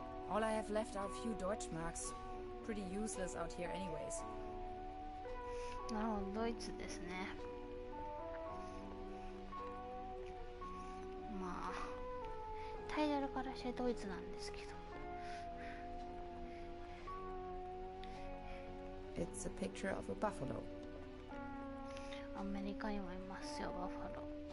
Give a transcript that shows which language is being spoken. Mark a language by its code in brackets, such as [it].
[en] All I have left are a few Deutschmarks. Pretty useless out here anyways. [ja] なるほど、ドイツですね。まあタイトルからしてドイツなんですけど。 [en] It's a picture of a buffalo. [ja] アメリカにもいますよ、バッファロー。